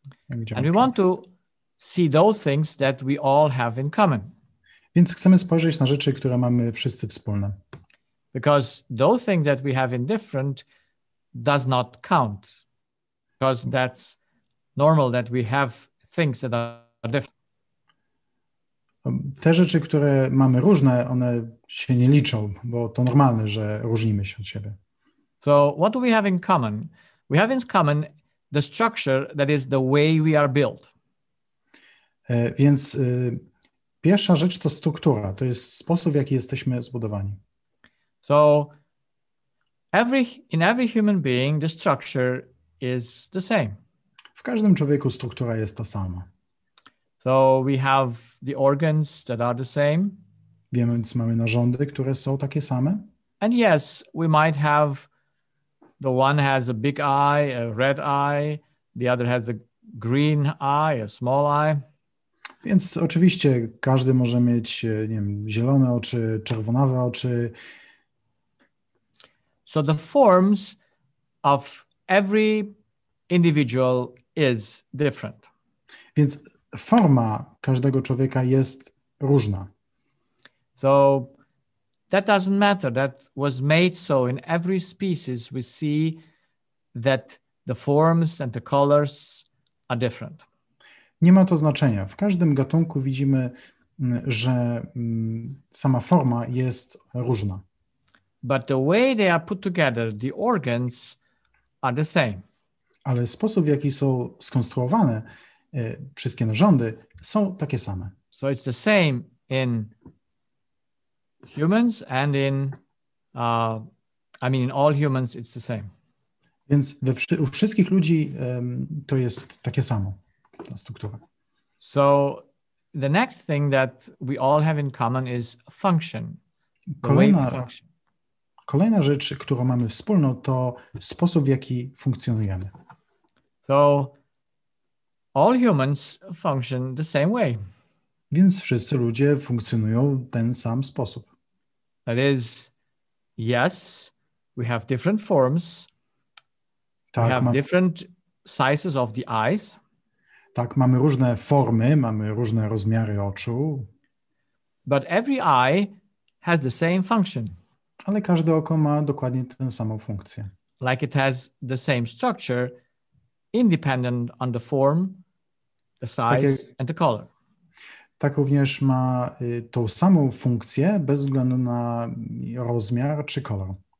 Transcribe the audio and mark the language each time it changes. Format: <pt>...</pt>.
<en>And we want to see those things that we all have in common.</en> <pl>Więc chcemy spojrzeć na rzeczy, które mamy wszyscy wspólne.</pl> <en>Because those things that we have in different does not count. Because that's normal that we have things that are different.</en> <pl>Te rzeczy, które mamy różne, one się nie liczą, bo to normalne, że różnimy się od siebie.</pl> <en>So what do we have in common? We have in common the structure that is the way we are built.</en> <pl>Więc pierwsza rzecz to struktura, to jest sposób, w jaki jesteśmy zbudowani.</pl> <en>So in every human being the structure is the same.</en> <pl>W każdym człowieku struktura jest ta sama.</pl> <en>So we have the organs that are the same.</en> <pl>Więc mamy narządy, które są takie same.</pl> <en>And yes, we might have the one has a big eye, a red eye, the other has a green eye, a small eye.</en> <pl>Więc oczywiście każdy może mieć, nie wiem, zielone oczy, czerwonawe oczy.</pl> <en>So the forms of every individual is different.</en> <pl>Więc forma każdego człowieka jest różna.</pl> <en>So that doesn't matter. That was made so. In every species we see that the forms and the colors are different.</en> <pl>Nie ma to znaczenia. W każdym gatunku widzimy, że sama forma jest różna.</pl> <en>But the way they are put together, the organs are the same.</en> <pl>Ale sposób, w jaki są skonstruowane wszystkie narządy, są takie same.</pl> <en>So it's the same in humans and in all humans it's the same.</en> <pl>Więc u wszystkich ludzi to jest takie samo, ta struktura.</pl> <en>So the next thing that we all have in common is function.</en> <pl>Kolejna rzecz, którą mamy wspólną, to sposób, w jaki funkcjonujemy.</pl> <en>So all humans function the same way.</en> <pl>Więc wszyscy ludzie funkcjonują w ten sam sposób.</pl> <en>That is, yes, we have different forms.</en> <pl>Tak,</pl> <en>we have different sizes of the eyes.</en> <pl>Tak, mamy różne formy, mamy różne rozmiary oczu.</pl> <en>But every eye has the same function.</en> <pl>Ale każde oko ma dokładnie tę samą funkcję.</pl> <en>Like it has the same structure, independent on the form, the size, and the color.</en> <pl>Tak również ma tą samą funkcję bez względu na rozmiar czy kolor.</pl>